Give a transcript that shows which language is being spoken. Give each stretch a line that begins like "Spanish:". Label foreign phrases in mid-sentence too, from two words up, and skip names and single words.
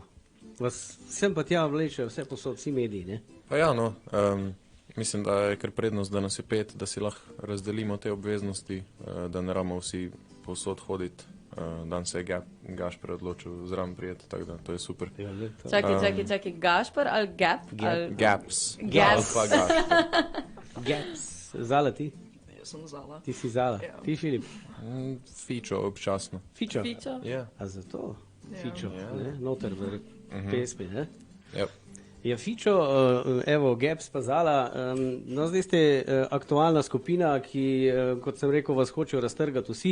Slovenian: Vas sem pa tja vleče vse posod, vsi mediji, ne? Pa ja, no, mislim, da je kar prednost, da nas je 5, da si lahko razdelimo te obveznosti, da ne ramo vsi posod hoditi. Dan se je Gašper odločil zraven prijeti, tako da to je super. Čakaj, Gašper ali Gap? Gaps. Gaps. Pa Gašper. Gaps. Zala ti? Jaz sem Zala. Ti si Zala. Ja. Ti, Filip? Fičo občasno. Fičo? Ja. A zato? Ja. Fičo, ne? Noter v pesmi, ne? Yep. Ja, Fičo, evo, Gaps pa Zala, no zdaj ste aktualna skupina, ki, kot sem rekel, vas hočejo raztrgati vsi.